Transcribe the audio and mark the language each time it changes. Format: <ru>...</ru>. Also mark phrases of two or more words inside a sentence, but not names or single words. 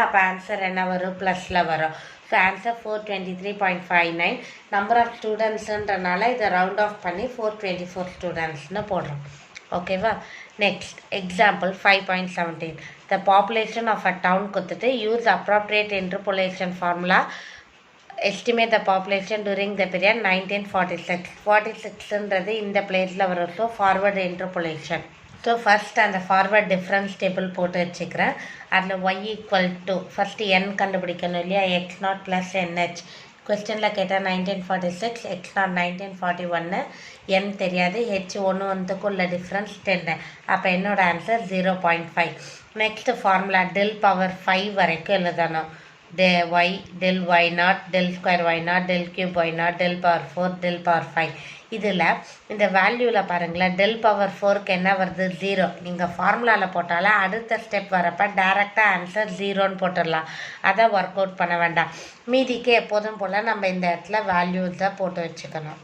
<ta>அப்போ ஆன்சர் என்ன வரும்? ப்ளஸில் வரும்.</ta> <en>so answer</en> <ta>423.59.</ta> <en>number of</en> <ta>ஸ்டூடெண்ட்ஸுன்றனால இதை</ta> <en>round off</en> <ta>பண்ணி 424 ஸ்டூடெண்ட்ஸ்னு போடுறோம். ஓகேவா?</ta> <en>next example</en> <ta>5.17.</ta> <en>the population of a town</en> <ta>கொடுத்துட்டு</ta> <en>use appropriate interpolation formula, estimate the population during the period 1946.</en> <ta>46ன்றது இந்த பிளேஸில் வரும்.</ta> <en>so forward interpolation. so first</en> <ta>அந்த</ta> <en>forward difference table</en> <ta>போட்டு வச்சுக்கிறேன். அதில் y = ஃபஸ்ட்டு n கண்டுபிடிக்கணும் இல்லையா? x0 + nh. கொஸ்டினில் கேட்டால் 1946, x0 1941, n தெரியாது, h 1 உள்ள டிஃப்ரென்ஸ் 10. அப்போ என்னோட ஆன்சர் 0.5.</ta> <en>next formula del power 5</en> <ta>வரைக்கும் எழுதணும்.</ta> <en>del y0 del square y0 del cube y0 del power 4 del power 5.</en> <ta>இதில் இந்த வேல்யூவில் பாருங்களேன்,</ta> <en>del power 4க்கு</en> <ta>என்ன வருது? 0. நீங்கள் ஃபார்முலாவில் போட்டாலும் அடுத்த ஸ்டெப் வரப்போ டேரெக்டாக ஆன்சர் 0ன்னு போட்டுடலாம். அதை</ta> <en>work out</en> <ta>பண்ண வேண்டாம். மீதிக்கு எப்போதும் போல் நம்ம இந்த இடத்துல வேல்யூஸை போட்டு வச்சுக்கணும்.</ta>